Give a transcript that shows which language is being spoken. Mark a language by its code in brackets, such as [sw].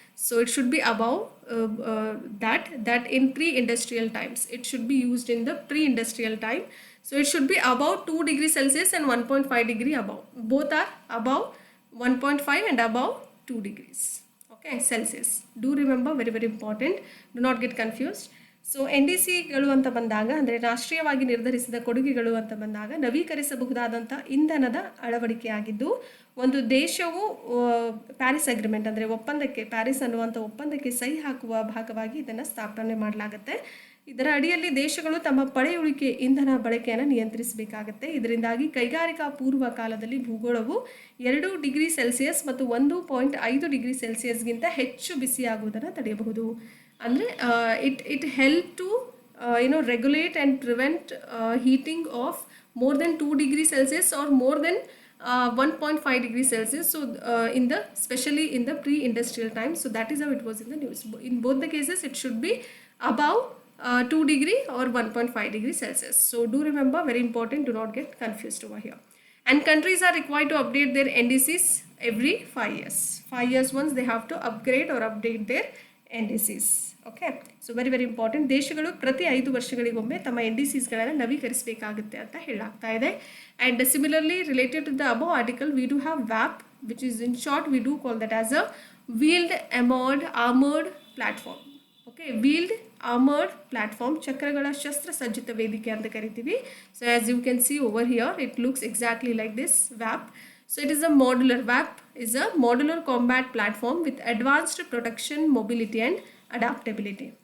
[en] So it should be above that in pre-industrial times. It should be used in the pre-industrial time. So it should be above 2 degrees Celsius and 1.5 degree above. Both are above 1.5 and above 2 degrees. Okay, Celsius. Do remember, very, very important. Do not get confused. [kn] So NDCಗಳು ಅಂತ ಬಂದಾಗ ಅಂದರೆ ರಾಷ್ಟ್ರೀಯವಾಗಿ ನಿರ್ಧರಿಸಿದ ಕೊಡುಗೆಗಳು ಅಂತ ಬಂದಾಗ ನವೀಕರಿಸಬಹುದಾದಂಥ ಇಂಧನದ ಅಳವಡಿಕೆಯಾಗಿದ್ದು ಒಂದು ದೇಶವು ಪ್ಯಾರಿಸ್ ಅಗ್ರಿಮೆಂಟ್ ಅಂದರೆ ಒಪ್ಪಂದಕ್ಕೆ, ಪ್ಯಾರಿಸ್ ಅನ್ನುವಂಥ ಒಪ್ಪಂದಕ್ಕೆ ಸಹಿ ಹಾಕುವ ಭಾಗವಾಗಿ ಇದನ್ನು ಸ್ಥಾಪನೆ ಮಾಡಲಾಗುತ್ತೆ. ಇದರ ಅಡಿಯಲ್ಲಿ ದೇಶಗಳು ತಮ್ಮ ಪಳೆಯುಳಿಕೆ ಇಂಧನ ಬಳಕೆಯನ್ನು ನಿಯಂತ್ರಿಸಬೇಕಾಗುತ್ತೆ. ಇದರಿಂದಾಗಿ ಕೈಗಾರಿಕಾ ಪೂರ್ವ ಕಾಲದಲ್ಲಿ ಭೂಗೋಳವು 2 ಡಿಗ್ರಿ ಸೆಲ್ಸಿಯಸ್ ಮತ್ತು 1.5 ಡಿಗ್ರಿ ಸೆಲ್ಸಿಯಸ್ಗಿಂತ ಹೆಚ್ಚು ಬಿಸಿಯಾಗುವುದನ್ನು ತಡೆಯಬಹುದು. [en] ಅಂದರೆ it help to regulate and prevent heating of more than 2 degrees Celsius or more than 1.5 degrees Celsius. So especially in the pre-industrial time. So that is how it was in the news. In both the cases it should be above 2 degree or 1.5 degrees Celsius. So do remember, very important, do not get confused over here. And countries are required to update their NDCs every 5 years. 5 years once they have to upgrade or update their NDCs. Okay, so very, very important. [kn] ದೇಶಗಳು ಪ್ರತಿ 5 ವರ್ಷಗಳಿಗೊಮ್ಮೆ ತಮ್ಮ NDCsಗಳನ್ನು ನವೀಕರಿಸಬೇಕಾಗುತ್ತೆ ಅಂತ ಹೇಳಲಾಗ್ತಾ ಇದೆ. [en] And similarly related to the above article we do have VAP, which is in short we do call that as a wheeled armoured platform. Okay, wheeled armoured platform, [kn] ಚಕ್ರಗಳ ಶಸ್ತ್ರಸಜ್ಜಿತ ವೇದಿಕೆ ಅಂತ ಕರಿತೀವಿ. [en] So as you can see over here it looks exactly like this VAP. So it is a modular, VAP is a modular combat platform with advanced protection, mobility and adaptability.